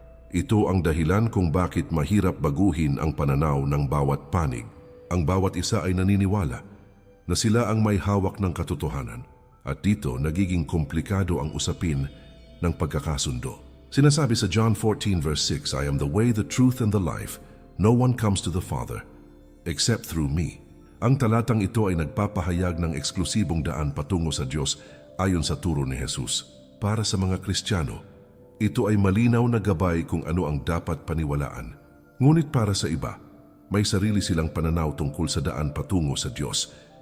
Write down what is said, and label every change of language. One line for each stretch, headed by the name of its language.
Filipino: Ito ang dahilan kung bakit mahirap baguhin ang pananaw ng bawat panig. Ang bawat isa ay naniniwala na sila ang may hawak ng katotohanan at dito nagiging komplikado ang usapin ng pagkakasundo. Sinasabi sa
English: John 14 verse 6, I am the way, the truth, and the life. No one comes to the Father except through me.
Filipino: Ang talatang ito ay nagpapahayag ng eksklusibong daan patungo sa Diyos ayon sa turo ni Jesus. Para sa mga Kristiyano, ito ay malinaw na gabay kung ano ang dapat paniwalaan. Ngunit para sa iba, may sarili silang pananaw tungkol sa daan patungo sa Diyos.